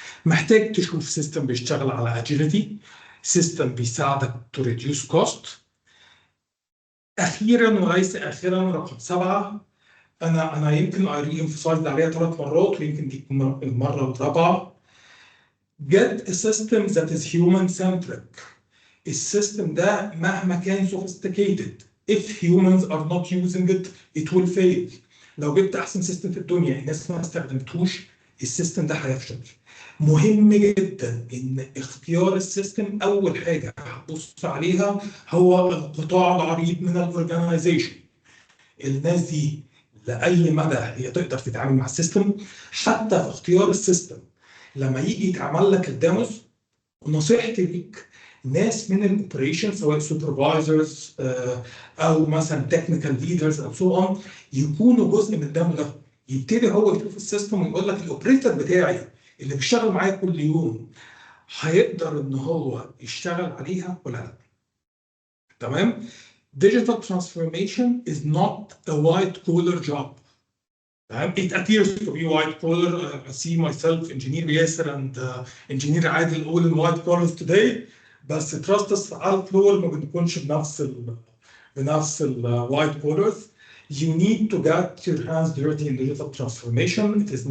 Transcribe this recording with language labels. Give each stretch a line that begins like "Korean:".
Arabic: محتاج تشوف سيستم بيشتغل على اجيلتي، سيستم بيساعدك
English: To reduce cost.
Arabic: اخيرا وليس اخيرا رقم 7، انا يمكن
English: reemphasize
Arabic: عليها 3 مرات، ويمكن دي تكون المره الرابعه.
English: Get a system that is human-centric.
Arabic: السيستم ده مهما كان
English: sophisticated, if humans are not using it, it will fail.
Arabic: لو جبت أحسن سيستم في الدنيا الناس ما استخدمتوش, السيستم ده هيفشل. مهم جدا إن اختيار السيستم أول حاجة هتبص عليها هو القطاع العريض من الأورجنايزيشن. الناس دي لأي مدى هي تقدر تتعامل مع السيستم. حتى في اختيار السيستم لما يجي يتعمل لك الديموز, ونصيحتي ليك ناس من الاوبريشن سواء سوبرفايزرز او مثلا تكنيكال ليدرز او
English: so on
Arabic: يكونوا جزء من الديمو ده. يبتدي هو يشوف السيستم ويقول لك الاوبريتور بتاعي اللي بيشتغل معايا كل يوم هيقدر ان هو يشتغل عليها ولا لا.
English: تمام؟ Digital transformation is not a white collar job. It appears to be white collar. I see myself, engineer Yasser and engineer Adil all in white collars today.
Arabic: بس
English: trust us
Arabic: على الفلور ما بنكونش بنفس ال
English: white collars. You need to get your hands dirty in digital transformation.